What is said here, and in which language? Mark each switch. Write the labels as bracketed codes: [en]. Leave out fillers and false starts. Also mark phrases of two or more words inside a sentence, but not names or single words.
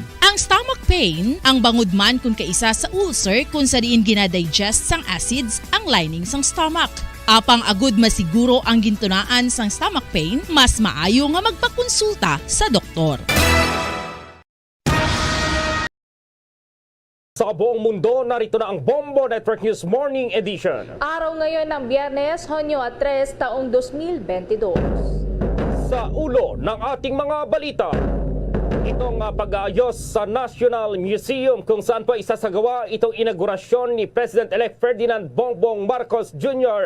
[hil] Ang [en] stomach pain [hil] ang bangod man kung kaisa sa ulcer kung sa diin ginadigest sang acids ang lining sang stomach. Apang agud masiguro ang gintunaan sang [en] stomach pain, [hil] mas maayo nga magpakonsulta sa doktor. [tl] Sa buong mundo, narito na ang Bombo Network News Morning Edition. Araw ngayon ng Biyernes, Hunyo 3, taong 2022. Sa ulo ng ating mga balita. itong pag-aayos sa National Museum kung saan po isasagawa itong inaugurasyon ni President-elect Ferdinand Bongbong Marcos Jr.